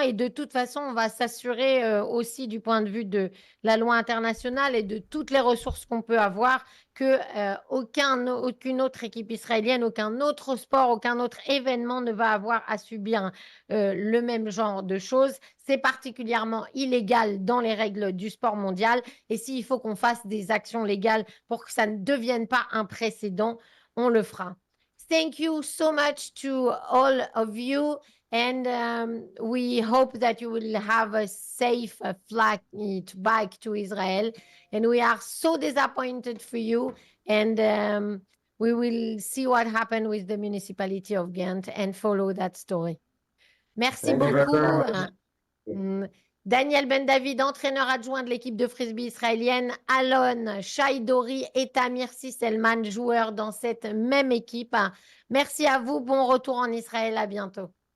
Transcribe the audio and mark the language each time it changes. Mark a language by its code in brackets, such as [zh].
[fr] Et de toute façon, on va s'assurer aussi du point de vue de la loi internationale et de toutes les ressources qu'on peut avoir que aucune autre équipe israélienne, aucun autre sport, aucun autre événement ne va avoir à subir le même genre de choses. C'est particulièrement illégal dans les règles du sport mondial. Et s'il faut qu'on fasse des actions légales pour que ça ne devienne pas un précédent, on le fera. [en] Thank you so much to all of you. And we hope that you will have a safe flight back to Israel. And we are so disappointed for you. And we will see what happened with the municipality of Ghent and follow that story. [fr] Merci [en] Thank you very [fr] beaucoup. [en] much. [fr] Daniel Ben David, entraîneur adjoint de l'équipe de Frisbee israélienne, Alon Shai Dori et Tamir Sisselman, joueurs dans cette même équipe. Merci à vous, bon retour en Israël, à bientôt.